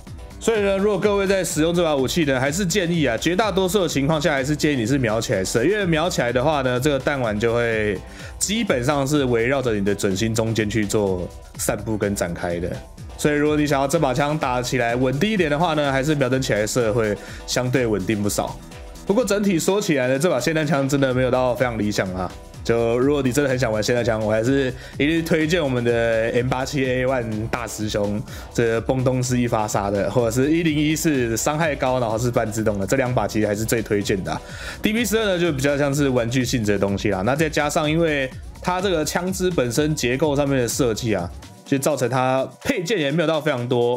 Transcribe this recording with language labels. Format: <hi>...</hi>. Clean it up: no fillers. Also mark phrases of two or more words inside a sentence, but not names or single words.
<zh>所以呢，如果各位在使用這把武器呢，還是建議啊，絕大多數的情況下還是建議你是瞄起來射，因為瞄起來的話呢，這個彈丸就會基本上是圍繞着你的準心中間去做散布跟展開的。所以如果你想要這把槍打起來穩定一點的話呢，還是瞄準起來射會相對穩定不少。不過整體說起來呢，這把霰彈槍真的沒有到非常理想啊。就如果你真的很想玩霰彈槍，我還是一律推薦我們的 M87A1 大師兄，這個崩東是一發殺的，或者是1014傷害高，然後是半自動的，這2把其實還是最推薦的啊。DB12呢就比較像是玩具性質的東西啦，那再加上因為它這個槍支本身結構上面的設計啊，就造成它配件也沒有到非常多。</zh>